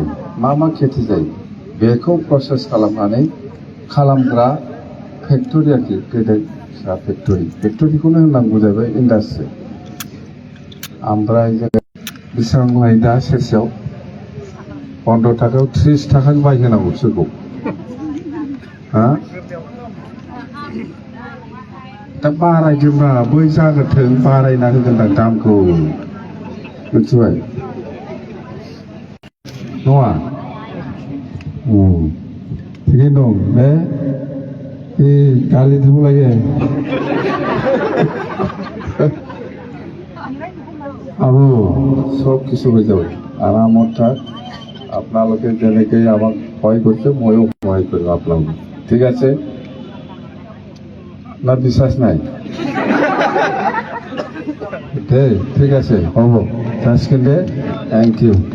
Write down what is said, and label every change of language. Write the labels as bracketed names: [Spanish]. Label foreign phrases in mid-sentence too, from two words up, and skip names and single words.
[Bodo] मा खेथि जायो बेखौ प्रसेस खालामनानै खालामग्रा फेक्टरि आरोखि गेदेर फिसा फेक्टरिखौनो होननांगौ जाहैबाय इन्डास्ट्रि ओमफ्राय जोङो बेसेबां लायो दा सेरसेयाव 15 थाखायाव 30 थाखानि बायहोनांगौ बिसोरखौ हा दा बारायदोंब्रा बै जाग्रोथों बारायना होगोनदां दामखौ मिथिबाय नङा थिगैनो दं बे गाली [Assamese] দিব লাগে আবু সব কিছু হয়ে যাবে আরামত থাক আপোনালোকে যেনেকৈ আমাক সহায় কৰিছে ময়ো সহায় কৰিম আপোনালোক ঠিক আছে না বিশ্বাস নাই দে ঠিক আছে হ'ব [Bodo] जासिगोन दे [English] thank you